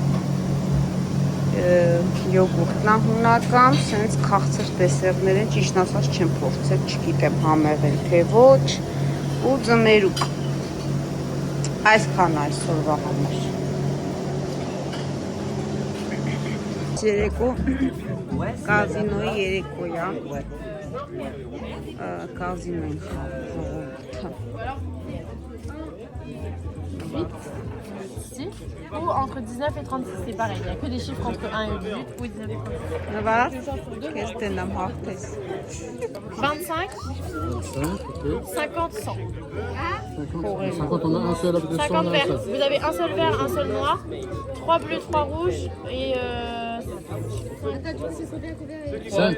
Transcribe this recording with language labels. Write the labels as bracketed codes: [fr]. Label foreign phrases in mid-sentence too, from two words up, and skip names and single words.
[hy] յոգուրտն է հունական, սենց քաղցր դեսերտներ են, ճիշտ ասած չեմ փորձել, չգիտեմ համեղ են թե ոչ, ու ձմերուկ, այսքան այսօրվա համար։ Երեկո կազինոյի երեկոյա, կազինո են խաղում։ [fr] Ou entre 19 et 36, c'est pareil. Il n'y a que des chiffres entre 1 et 18 ou 19 et 36. [hy] Նվար, կես տենամ հաղթես։ [fr] 25, 50, 100. 50, on a un seul avec des 50 verts. Vous avez un seul vert, un seul noir, 3 bleus, 3 rouges et 5.